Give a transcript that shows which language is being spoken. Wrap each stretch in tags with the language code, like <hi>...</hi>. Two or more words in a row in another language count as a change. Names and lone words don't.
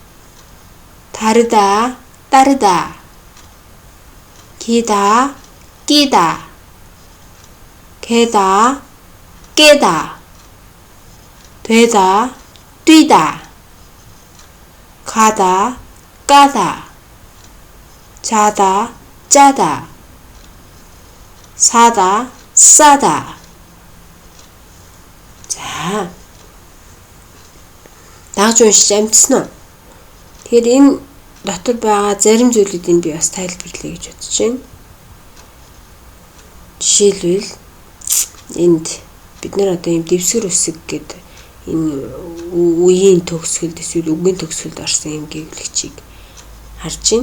<ko>다르다 따르다 기다 끼다 개다 깨다 되다 뛰다 가다 까다 자다 짜다 사다 싸다. 자,</ko> <mn>дааж уншиж амжсан уу? Тэгэхээр энэ дотор байгаа зарим зүйлүүдийг би бас тайлбарлая гэж бодож байна. Жишээлбэл энд бид нэр одоо юм дэвсгэр үсэг гэдэг энэ үеийн төгсгөлд эсвэл үгийн төгсгөлд орсон юм гэвлэгчийг харж байна.</mn>